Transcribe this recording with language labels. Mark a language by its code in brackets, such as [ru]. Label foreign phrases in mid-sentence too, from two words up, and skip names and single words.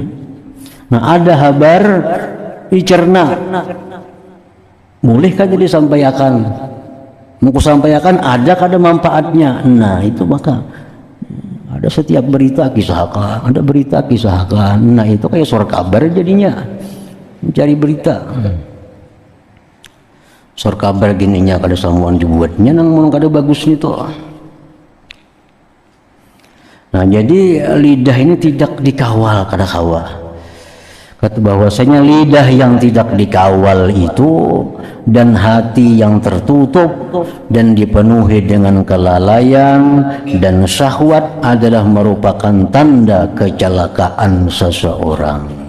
[id] Nah, ada kabar dicerna, bolehkah jadi sampaikan? Mau sampaikan ada kada manfaatnya. Nah, itu maka ada setiap berita kisahkan, ada berita kisahkan. Nah, itu kayak surat kabar jadinya, mencari berita. [bjn] Surat kabar gininya kada samuan dibuatnya nang mun kada bagus itu. [id] Nah, jadi lidah ini tidak dikawal, kada kawa. Kata bahwasanya lidah yang tidak dikawal itu dan hati yang tertutup dan dipenuhi dengan kelalaian dan syahwat adalah merupakan tanda kecelakaan seseorang.